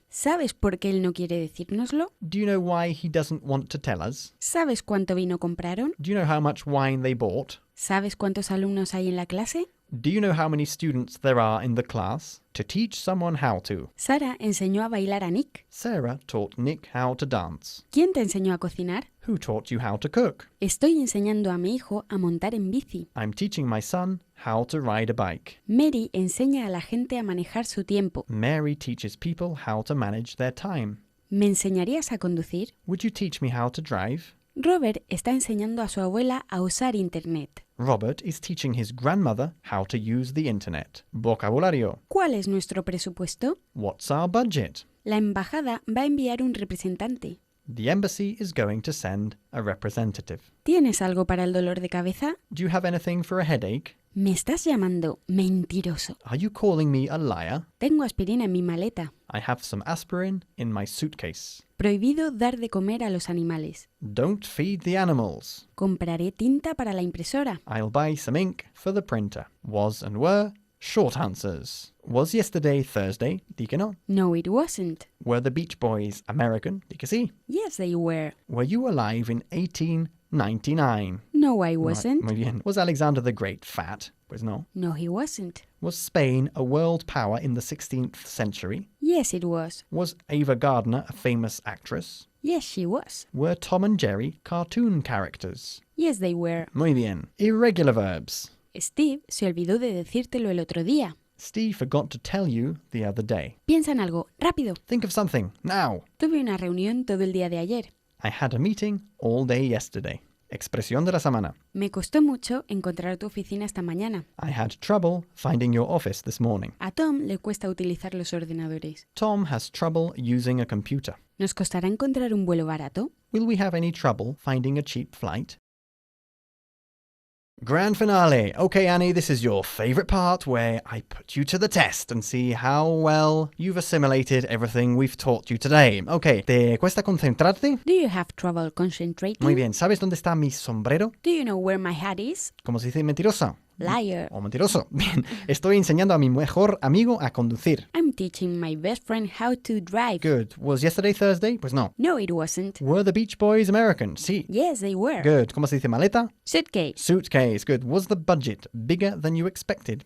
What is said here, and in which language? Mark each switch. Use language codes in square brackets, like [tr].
[es] ¿Sabes por qué él no quiere decírnoslo? [en] Do you know why he doesn't want to tell us? [es] ¿Sabes cuánto vino compraron? [en] Do you know how much wine they bought? [es] ¿Sabes cuántos alumnos hay en la clase? [en] Do you know how many students there are in the class? To teach someone how to. [es] Sara enseñó a bailar a Nick. [en] Sarah taught Nick how to dance. [es] ¿Quién te enseñó a cocinar? [en] Who taught you how to cook? [es] Estoy enseñando a mi hijo a montar en bici. [en] I'm teaching my son how to ride a bike. [es] Mary enseña a la gente a manejar su tiempo. [en] Mary teaches people how to manage their time. [es] ¿Me enseñarías a conducir? [en] Would you teach me how to drive? [es] Robert está enseñando a su abuela a usar Internet. [en] Robert is teaching his grandmother how to use the internet. [es] Vocabulario. ¿Cuál es nuestro presupuesto? [en] What's our budget? [es] La embajada va a enviar un representante. [en] The embassy is going to send a representative. [es] ¿Tienes algo para el dolor de cabeza? [en] Do you have anything for a headache? [es] ¿Me estás llamando mentiroso? [en] Are you calling me a liar? [es] Tengo aspirina en mi maleta. [en] I have some aspirin in my suitcase. [es] Prohibido dar de comer a los animales. [en] Don't feed the animals. [es] Compraré tinta para la impresora. [en] I'll buy some ink for the printer. Was and were short answers. Was yesterday Thursday? [es] Di que no. [en] No, it wasn't. Were the Beach Boys American? [es] Di que sí. [en] Yes, they were. Were you alive in 1899? No, I wasn't. [es] Muy bien. [en] Was Alexander the Great fat? [es] Pues no. [en] No, he wasn't. Was Spain a world power in the 16th century? Yes, it was. Was Ava Gardner a famous actress? Yes, she was. Were Tom and Jerry cartoon characters? Yes, they were. [es] Muy bien. [en] Irregular verbs. [es] Steve se olvidó de decírtelo el otro día. [en] Steve forgot to tell you the other day. [es] Piensa en algo, rápido. [en] Think of something, now. [es] Tuve una reunión todo el día de ayer. [en] I had a meeting all day yesterday. [es] Expresión de la semana. Me costó mucho encontrar tu oficina esta mañana. [en] I had trouble finding your office this morning. [es] A Tom le cuesta utilizar los ordenadores. [en] Tom has trouble using a computer. [es] ¿Nos costará encontrar un vuelo barato? [en] Will we have any trouble finding a cheap flight? Grand finale. Okay, Annie, this is your favourite part where I put you to the test and see how well you've assimilated everything we've taught you today. [es] Okay, ¿te cuesta concentrarte? [en] Do you have trouble concentrating? [es] Muy bien, ¿sabes dónde está mi sombrero? [en] Do you know where my hat is? [es] ¿Cómo se dice mentirosa? [en] Liar. [es] O mentiroso. Bien, estoy enseñando a mi mejor amigo a conducir. [en] I'm teaching my best friend how to drive. Good. Was yesterday Thursday? [es] Pues no. [en] No, it wasn't. Were the Beach Boys American? Sí. Yes, they were. Good. [es] ¿Cómo se dice maleta? [en] Suitcase. Suitcase. Good. Was the budget bigger than you expected?